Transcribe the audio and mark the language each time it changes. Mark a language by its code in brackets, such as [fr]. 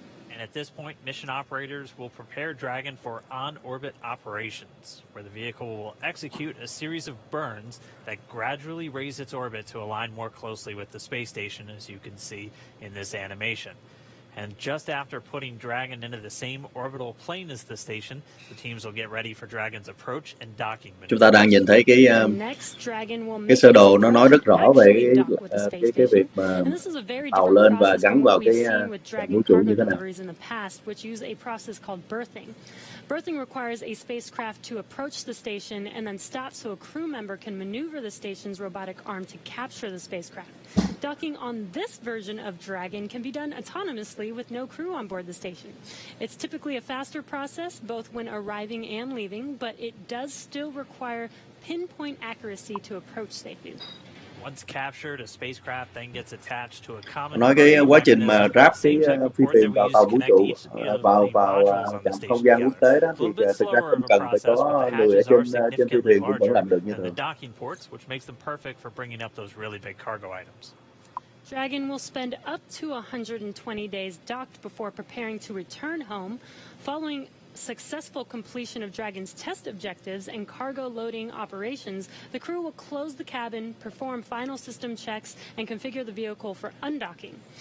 [en] And at this point, mission operators will prepare Dragon for on-orbit operations, where the vehicle will execute a series of burns that gradually raise its orbit to align more closely with the space station, as you can see in this animation. And just after putting Dragon into the same orbital plane as the station, the teams will get ready for Dragon's approach and docking maneuvers. [vi] Chúng ta đang nhìn thấy cái sơ đồ nó nói rất rõ về cái việc mà tàu lên và gắn vào cái vũ trụ như thế nào. [en] Berthing requires a spacecraft to approach the station and then stop so a crew member can maneuver the station's robotic arm to capture the spacecraft. Docking on this version of Dragon can be done autonomously with no crew on board the station. It's typically a faster process, both when arriving and leaving, but it does still require pinpoint accuracy to approach safely. Once captured, a spacecraft then gets attached to a common. [vi] Nói cái quá trình mà ráp cái phi thuyền vào tàu vũ trụ vào trạm không gian quốc tế đó thì thực ra không cần phải có người ở trên phi thuyền cũng vẫn làm được như thường. [en] Docking ports, which makes them perfect for bringing up those really big cargo items. Dragon will spend up to 120 days docked before preparing to return home. Following successful completion of Dragon's test objectives and cargo loading operations, the crew will close the cabin, perform final system checks, and configure the vehicle for undocking.